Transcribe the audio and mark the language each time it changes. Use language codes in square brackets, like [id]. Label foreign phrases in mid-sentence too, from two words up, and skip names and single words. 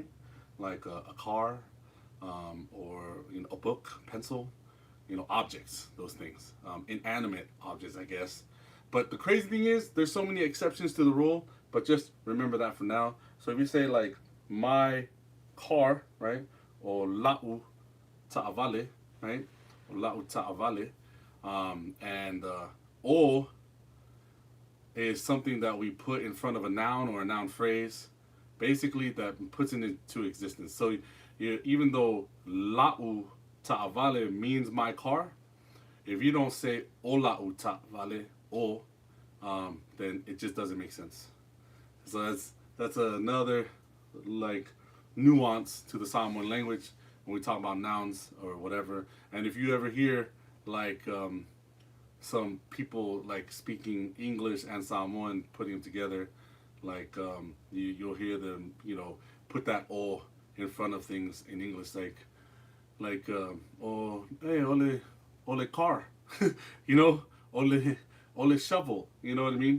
[en] Like a car, or a book, pencil, objects, those things, inanimate objects, I guess. But the crazy thing is, there's so many exceptions to the rule. But just remember that for now. So if you say like my car, right, or [sm] la'u ta'avale, [en] right, or [sm] la'u ta'avale, [en] and o is something that we put in front of a noun or a noun phrase, basically that puts it into existence. So even though [sm] la'u ta'avale [en] means my car, if you don't say [sm] o la'u ta'avale, [en] o, then it just doesn't make sense. So that's another like nuance to the Samoan language when we talk about nouns or whatever. And if you ever hear like some people like speaking English and Samoan, putting them together, like you'll hear them put that o in front of things in English, like oh hey ole car, ole shovel, you know what I mean?